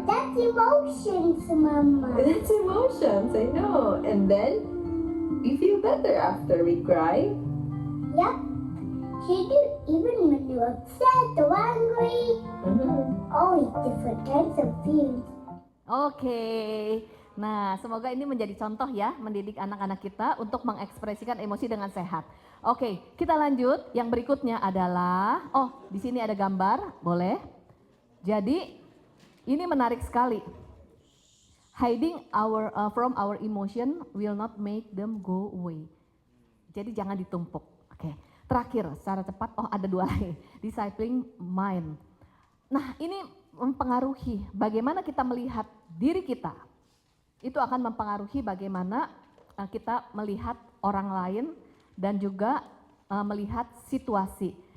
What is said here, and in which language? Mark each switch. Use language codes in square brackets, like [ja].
[en] That's emotions, Mama. That's emotions, I know. And then we feel better after we cry. Yep. You do even when you're upset or angry. Always different kinds of feelings. [id] Oke, nah semoga ini menjadi contoh ya, mendidik anak-anak kita untuk mengekspresikan emosi dengan sehat. Oke, kita lanjut. Yang berikutnya adalah, di sini ada gambar, boleh? Jadi ini menarik sekali. [en] Hiding from our emotion will not make them go away. [id] Jadi jangan ditumpuk. Oke, terakhir secara cepat, ada dua lagi. Discipling mind. Nah ini mempengaruhi bagaimana kita melihat diri kita. Itu akan mempengaruhi bagaimana kita melihat orang lain dan juga melihat situasi.